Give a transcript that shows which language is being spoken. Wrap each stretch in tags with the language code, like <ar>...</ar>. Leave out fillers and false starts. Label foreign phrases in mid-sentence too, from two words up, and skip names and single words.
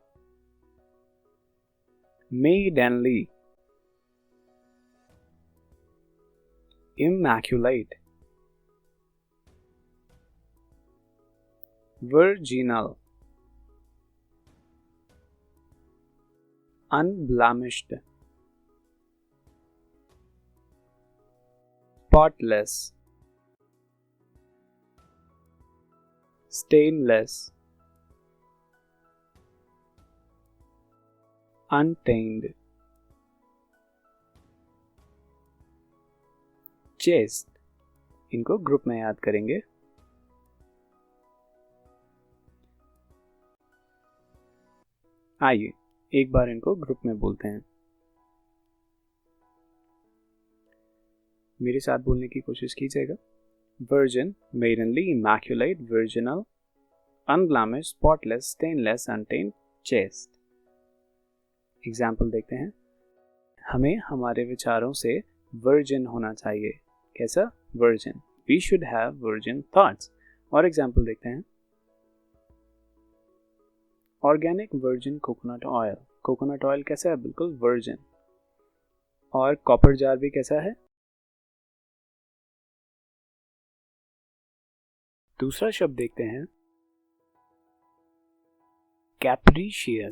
<en>maidenly, immaculate, virginal, unblemished, spotless, stainless, untainted, chaste।</en> <hi>इनको ग्रुप में याद करेंगे। आइए एक बार इनको ग्रुप में बोलते हैं। मेरे साथ बोलने की कोशिश कीजिएगा।</hi> <en>Virgin, maidenly, immaculate, virginal, unblemished, spotless, stainless, untainted, chaste।</en> <hi>एग्जाम्पल देखते हैं। हमें हमारे विचारों से वर्जिन होना चाहिए। कैसा? वर्जिन।</hi> <en>We should have virgin thoughts।</en> <hi>और एग्जाम्पल देखते हैं।</hi> <en>organic virgin coconut oil. coconut oil</en> <hi>कैसा है? बिल्कुल वर्जिन। और</hi> <en>copper jar</en> <hi>भी कैसा है? दूसरा शब्द देखते हैं, कैप्रिशियस।</hi>